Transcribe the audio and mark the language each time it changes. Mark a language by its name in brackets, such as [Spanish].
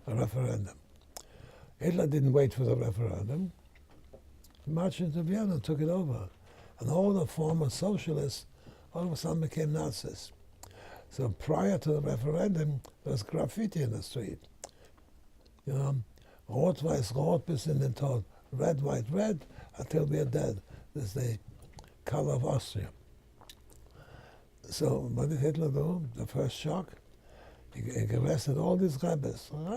[English] A referendum. Hitler didn't wait for the referendum. He marched into Vienna and took it over. And all the former socialists all of a sudden became Nazis. So prior to the referendum, there was graffiti in the street. You know, [German] rot, weiß, rot, bis in den Tod. [English] Red, white, red, until we are dead. This is the color of Austria. So what did Hitler do? The first shock? He arrested all these rabbis.